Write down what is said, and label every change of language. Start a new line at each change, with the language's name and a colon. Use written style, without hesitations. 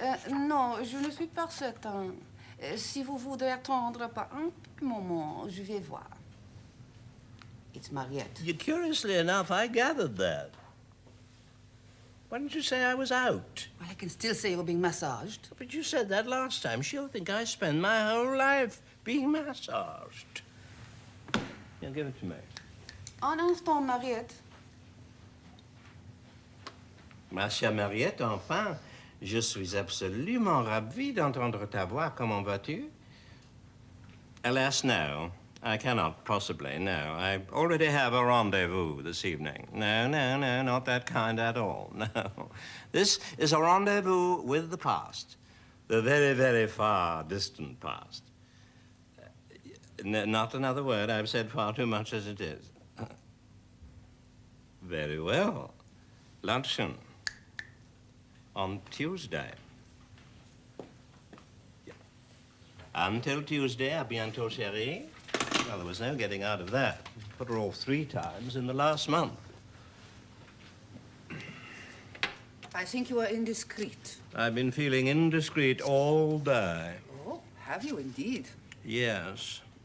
French: Non, je ne suis pas certain. Si vous voudrez attendre par un moment, je vais voir.
English: It's Mariette. Curiously enough, I gathered that. Why didn't you say I was out? Well, I can still say you're being massaged. But you said that last time. She'll think I spend my whole life being massaged. Now, give it to me.
French: Un instant, Mariette. Ma chère Mariette, enfin, je suis absolument ravi d'entendre ta voix. Comment vas-tu?
English: Alas, no. I cannot possibly, no. I already have a rendezvous this evening. No, not that kind at all, no. This is a rendezvous with the past. The very, very far distant past. Not another word. I've said far too much as it is. Very well. Luncheon. On Tuesday. Until Tuesday,
French: à bientôt, chérie.
English: Well, there was no getting out of that. Put her off 3 times in the last month. I think you are indiscreet. I've been feeling indiscreet all day. Oh, have you indeed? Yes.